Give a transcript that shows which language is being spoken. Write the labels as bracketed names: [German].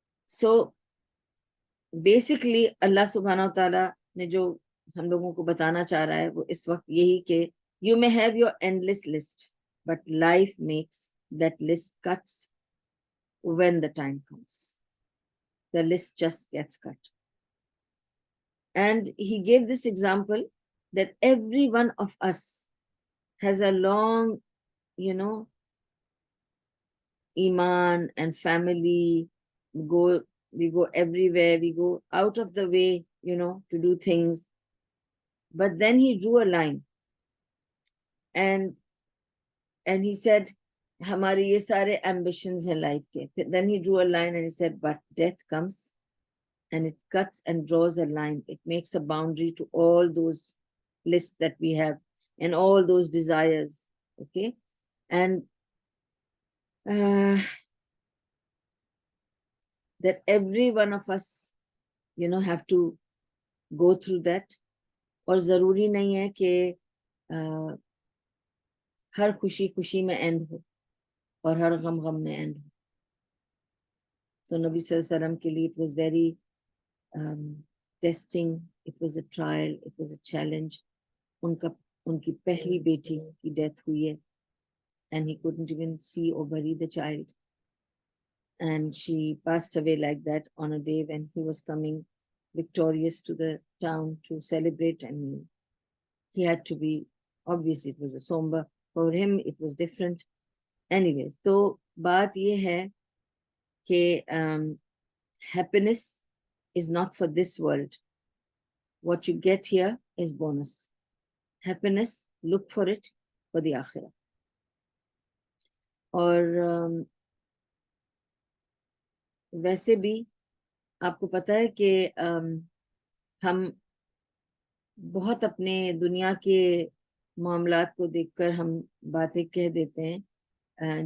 [English] so basically [Hindi] अल्लाह सुब्हानहू तआला ने जो हम लोगों को बताना चाह रहा है वो इस वक्त यही कि [English] You may have your endless list, but life makes that list cuts when the time comes, the list just gets cut. And he gave this example that every one of us has a long, you know, iman and family. We go everywhere, we go out of the way, you know, to do things. But then he drew a line and he said, [Hindi] हमारे ये सारे ambitions हैं life के. [English] Then he drew a line and he said, but death comes and it cuts and draws a line. It makes a boundary to all those lists that we have and all those desires. Okay. And that every one of us, you know, have to go through that. [Hindi] और जरूरी नहीं है कि हर खुशी खुशी में and हो और हर गम गम में एंड हो। तो नबी सल्लल्लाहु अलैहि वसल्लम के लिए [English] It was very testing, it was a trial, it was a challenge. [Hindi] उनकी पहली बेटी की डेथ हुई है [English] and he couldn't even see or bury the child, and she passed away like that on a day when he was coming victorious to the town to celebrate, and he had to be, obviously it was a somber, for him it was different. Anyways, [Hindi] तो बात ये है कि [English] happiness is not for this world. What you get here is bonus. Happiness, look for it for the akhirah. [Hindi] और वैसे भी आपको पता है कि हम बहुत अपने दुनिया के मामलात को देखकर हम बातें कह देते हैं।